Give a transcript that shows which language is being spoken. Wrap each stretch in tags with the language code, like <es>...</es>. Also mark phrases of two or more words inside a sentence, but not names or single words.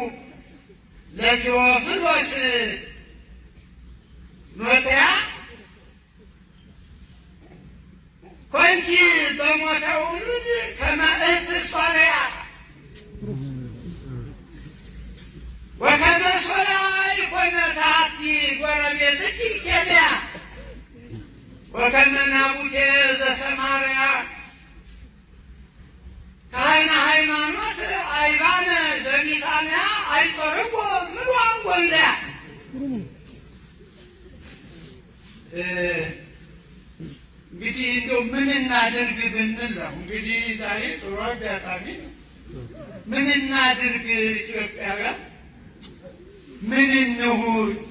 <gez>ለቴዎፍሎስ ኖትያ ኮንኪ በሞተ ውሉድ ከመ እህት ሶርያ ወከመ ሶርያ ኢኮነት አሐቲ ጎረቤትኪ ኬልያ ወከመ ናቡቴ ዘሰማርያ ካህነ ሃይማኖት አይባነ ዘቢታንያ አይጾርዎ ምሉዓን ጐንደያ።</gez> <am>እንግዲህ እንደው ምን እናድርግ ብንል ነው እንግዲህ ዛሬ ጥሩ አጋጣሚ ነው። ምን እናድርግ ኢትዮጵያውያን፣ ምን እንሁን?</am>